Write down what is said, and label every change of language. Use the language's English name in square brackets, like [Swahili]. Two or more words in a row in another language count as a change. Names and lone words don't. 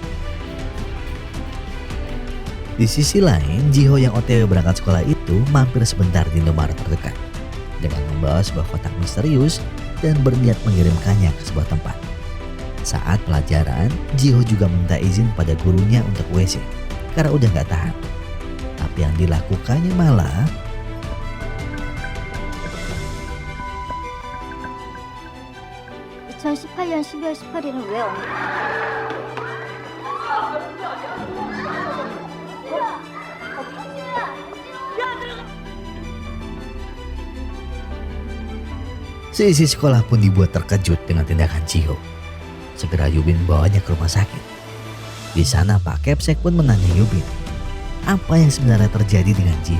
[Indonesian] Di sisi lain, Jiho yang OTW berangkat sekolah itu mampir sebentar di Indomaret terdekat dengan membawa sebuah kotak misterius dan berniat mengirimkannya ke sebuah tempat. Saat pelajaran, Jiho juga minta izin pada gurunya untuk WC karena udah gak tahan. Tapi yang dilakukannya malah [Korean] (2018년 12월 18일은 왜 없니? [Indonesian] seisi sekolah pun dibuat terkejut dengan tindakan Jiho. Segera Yubin membawanya ke rumah sakit. Di sana Pak Kepsek pun menanya Yubin, apa yang sebenarnya terjadi dengan Jiho?